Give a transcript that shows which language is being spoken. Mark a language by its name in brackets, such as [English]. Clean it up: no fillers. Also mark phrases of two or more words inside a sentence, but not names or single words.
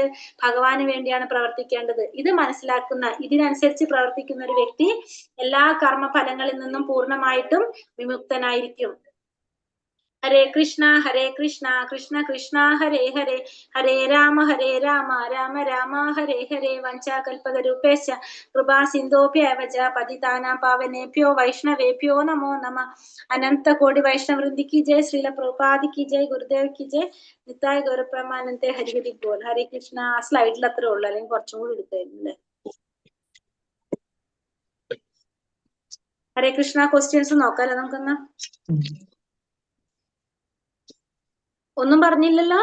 [Malayalam] ഭഗവാന് വേണ്ടിയാണ് പ്രവർത്തിക്കേണ്ടത്. ഇത് മനസ്സിലാക്കുന്ന, ഇതിനനുസരിച്ച് പ്രവർത്തിക്കുന്ന ഒരു വ്യക്തി എല്ലാ കർമ്മഫലങ്ങളിൽ നിന്നും പൂർണ്ണമായിട്ടും വിമുക്തനായിരിക്കും. [Sanskrit] ഹരേ കൃഷ്ണ കൃഷ്ണ കൃഷ്ണ ഹരേ ഹരേ, ഹരേ രാമ രാമ രാമ ഹരേ ഹരേ. വഞ്ചാകൽപതരൂപേശ കൃപാ സിന്ധോഭ്യവ ച പതിതാനാം പാവനേഭ്യോ വൈഷ്ണവേഭ്യോ നമോ നമ. അനന്ത കോടി വൈഷ്ണവൃന്ദി കി ജയ്, ശ്രീല പ്രഭുപാദി കി ജയ്, ഗുരുദേവ് കി ജയ്, നിത്തായ ഗൗരപ്രമാനന്ദേ ഹരിഹരി ബോൾ. [Malayalam] ഹരേ കൃഷ്ണ. ആ സ്ലൈഡിൽ അത്രേ ഉള്ളു, അല്ലെങ്കിൽ കുറച്ചും കൂടി എടുത്തായിരുന്നു അല്ലേ? ഹരേ കൃഷ്ണ. ക്വസ്റ്റ്യൻസ് നോക്കാല്ലേ നമുക്കൊന്ന്? ഒന്നും പറഞ്ഞില്ലല്ലോ?